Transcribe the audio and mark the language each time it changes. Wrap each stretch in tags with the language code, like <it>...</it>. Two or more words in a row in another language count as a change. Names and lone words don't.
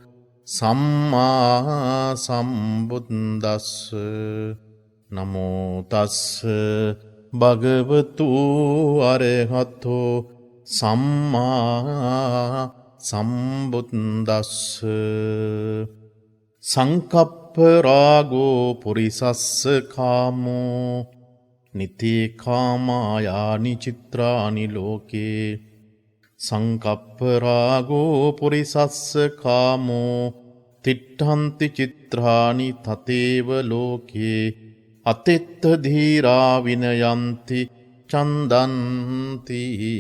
<pi>සම්මා සම්බුද්දස්ස නමෝ තස්ස භගවතු අරහතෝ සම්මා සම්බුද්දස්ස සංකප්ප රාගෝ පුරිසස්ස කාමෝ නිතේ කාමායානි චිත්‍රානි ලෝකේ සංකප්ප රාගෝ පුරිසස්ස කාමෝ තිට්ඨන්ති චිත්‍රානි තතේව ලෝකේ අතෙත්ත ධීරා විනයන්ති චන්දන්ති</pi>